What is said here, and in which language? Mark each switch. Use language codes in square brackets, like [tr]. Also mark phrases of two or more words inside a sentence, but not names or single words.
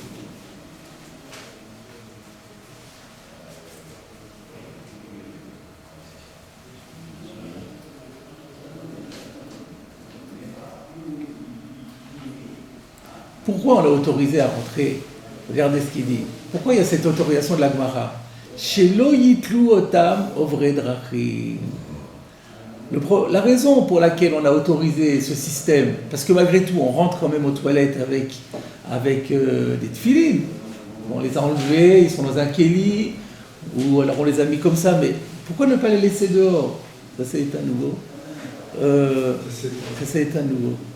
[fr] Pourquoi on l'a autorisé à rentrer ? Regardez ce qu'il dit. Pourquoi il y a cette autorisation de la Gemara ? [he] שלא יטלו אותם עוברי דרכים. [fr] La raison pour laquelle on a autorisé ce système, parce que malgré tout, on rentre quand même aux toilettes avec des tefilines. On les a enlevés, ils sont dans un kéli, ou alors on les a mis comme ça, mais pourquoi ne pas les laisser dehors? Ça s'est éteint à nouveau. Ça s'est éteint à nouveau.